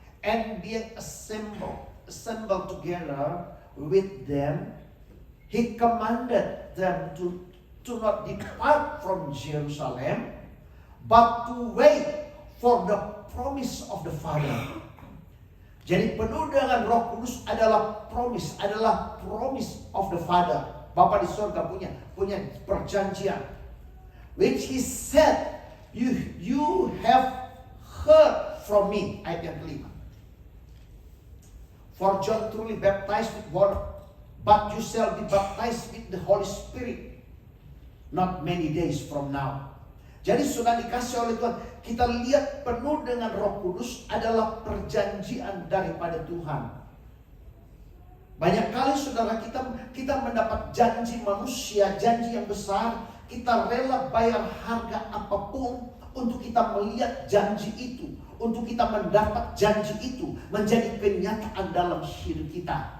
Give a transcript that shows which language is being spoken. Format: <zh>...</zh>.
<en>And being assembled together with them, he commanded them to not depart from Jerusalem, but to wait for the promise of the Father.</en> <id>Jadi penuh dengan Roh Kudus adalah</id> <en>promise of the Father.</en> <id>Bapa di surga punya perjanjian.</id> <en>Which he said, you have heard from me.</en> <id>Ayat yang kelima.</id> <en>For John truly baptized with water, but you shall be baptized with the Holy Spirit not many days from now.</en> <id>Jadi sudah dikasih oleh Tuhan. Kita lihat penuh dengan Roh Kudus adalah perjanjian daripada Tuhan. Banyak kali saudara, kita mendapat janji manusia, janji yang besar. Kita rela bayar harga apapun untuk kita melihat janji itu, untuk kita mendapat janji itu menjadi kenyataan dalam hidup kita.</id>